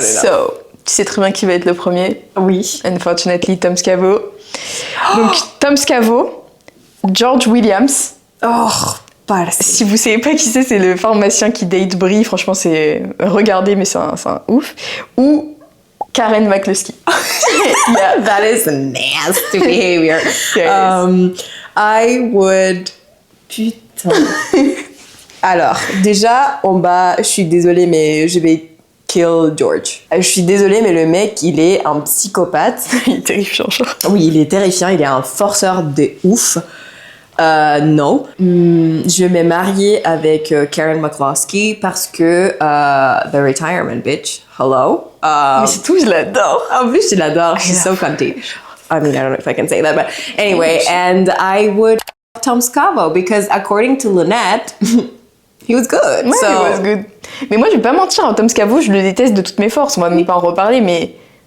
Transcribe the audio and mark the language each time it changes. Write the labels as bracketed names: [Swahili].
[French] So, tu sais très bien qui va être le premier. Oui. Unfortunately, Tom Scavo. Donc, Tom Scavo, George Williams. Oh, pas Si vous savez pas qui c'est le pharmacien qui date Brie. Franchement, c'est... Regardez, mais c'est un ouf. Ou Karen McCluskey. [English] Yeah, that is nasty behavior. Yes. I would... Putain. [French] Alors, déjà, en bas, je suis désolée, mais je vais kill George. Je suis désolée, mais le mec, il est un psychopathe. Il est terrifiant, genre. Oui, il est terrifiant, il est un forceur de ouf. Non. Je vais me marier avec Karen McCluskey parce que [English] The Retirement Bitch. Hello. [French] Mais c'est tout, je l'adore. En plus, je l'adore. [English] She's so cunty. I mean, I don't know if I can say that, but anyway, and I would Tom Scavo because according to Lynette, he was good. [French] Ouais, [English] so... he was good. [French] Mais moi, je vais pas mentir, hein, Tom Scavo, je le déteste de toutes mes forces. On va même pas en reparler, mais...